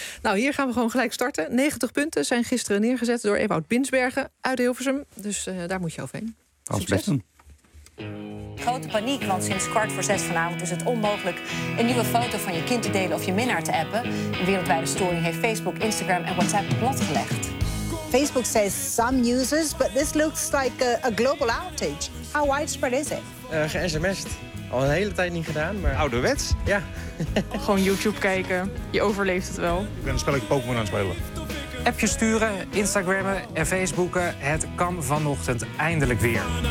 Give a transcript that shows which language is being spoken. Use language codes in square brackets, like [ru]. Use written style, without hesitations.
[nl] Nou, hier gaan we gewoon gelijk starten. 90 punten zijn gisteren neergezet door Ewout Binsbergen uit Hilversum. Dus daar moet je overheen. Als best een. Grote paniek, want sinds 17:15 vanavond is het onmogelijk een nieuwe foto van je kind te delen of je minnaar te appen. Een wereldwijde storing heeft Facebook, Instagram en WhatsApp platgelegd. [en] Facebook says some users, but this looks like a global outage. How widespread is it? [nl] Ge-sms'd. Al een hele tijd niet gedaan, maar ouderwets. Ja. Gewoon YouTube kijken. Je overleeft het wel. Ik ben een spelletje Pokémon aan het spelen. Appjes sturen, Instagrammen en Facebooken. Het kan vanochtend eindelijk weer.